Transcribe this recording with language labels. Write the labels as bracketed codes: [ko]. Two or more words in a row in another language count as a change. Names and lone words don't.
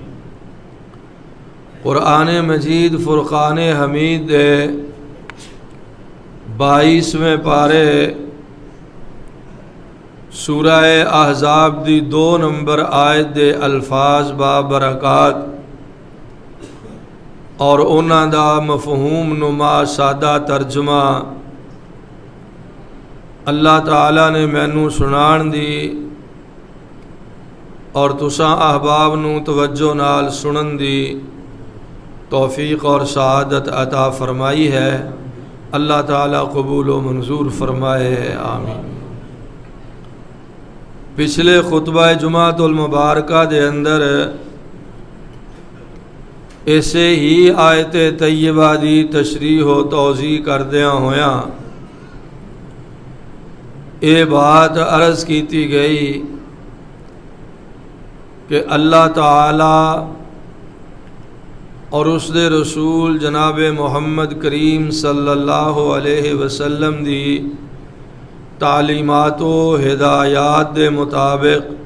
[pa] قرآن مجید فرقان حمید دے 22ویں پارے سورہ احزاب دی 2 نمبر آیت دے الفاظ بابرکات اور انہاں دا مفہوم نما سادہ ترجمہ اللہ تعالیٰ نے مینوں سنان دی اور تساں احباب نو توجہ نال سنن دی توفیق اور سعادت عطا فرمائی ہے۔ اللہ تعالیٰ قبول و منظور فرمائے، آمین۔ پچھلے خطبہ جمعۃ المبارکہ دے اندر ایسے ہی آیت طیبہ دی تشریح و توضیح کردیاں ہویاں اے بات عرض کیتی گئی کہ اللہ تعالی اور اس دے رسول جناب محمد کریم صلی اللہ علیہ وسلم دی تعلیمات و ہدایات دے مطابق